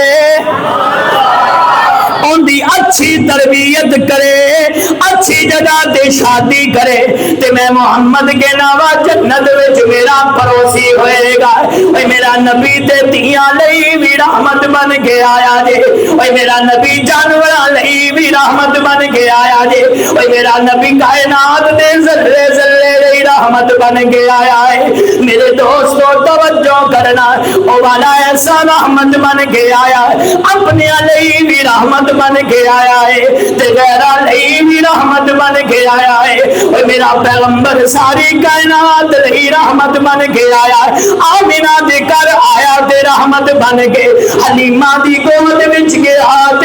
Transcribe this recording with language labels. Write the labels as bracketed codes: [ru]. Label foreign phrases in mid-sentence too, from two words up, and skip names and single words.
[pa] ان دی اچھی تربیت کرے اچھی جگہ تے شادی کرے تے میں محمد کے نوا جنت وچ میرا پڑوسی ہوئے گا اے میرا نبی تے تیاں لئی بھی رحمت بن کے آیا جے اے میرا نبی جانوراں لئی بھی رحمت بن کے آیا جے اے میرا نبی کائنات دے ذرے ذرے لئی رحمت بن کے آیا ہے میرے دوستو توجہ کرنا او والا ایسا رحمت بن کے آیا اپنے لئی بھی رحمت بن کے آیا ہے تے غیرہ لئی بھی رحمت بن کے آیا ہے اور میرا پیغمبر ساری کائنات لئی رحمت بن کے آیا آمینہ دے کر آیا تے رحمت بن کے حلیمہ دی گود وچ گیا تے